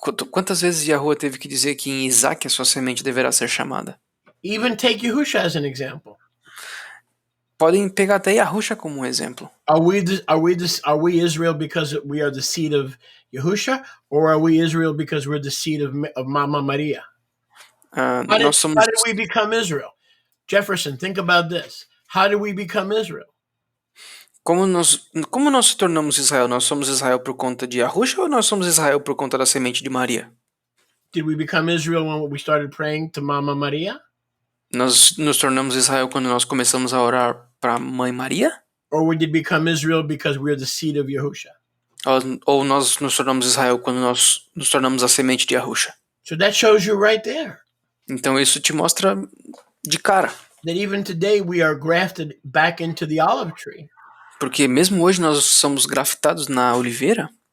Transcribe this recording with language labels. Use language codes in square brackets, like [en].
[pt] Quantas vezes Yahuwah teve que dizer que em Isaac a sua semente deverá ser chamada? [en] Even take Yahusha as an example. [pt] Podem pegar até Yahusha como um exemplo. [en] Are we Israel because we are the seed of Yahusha, or are we Israel because we're the seed of Mama Maria? How did we become Israel? Jefferson, think about this. How did we become Israel? [pt] Como nós se tornamos Israel? Nós somos Israel por conta de Yahusha ou nós somos Israel por conta da semente de Maria? [en] Did we become Israel when we started praying to Mama Maria? [pt] Nós nos tornamos Israel quando nós começamos a orar para a Mãe Maria? [en] Or we did become Israel because we're the seed of Yahusha? [pt] Ou nós nos tornamos Israel quando nós nos tornamos a semente de Yahusha? [en] So that shows you right there. [pt] Então isso te mostra de cara. [en] That even today we are grafted back into the olive tree. [pt] Porque mesmo hoje nós somos grafitados na oliveira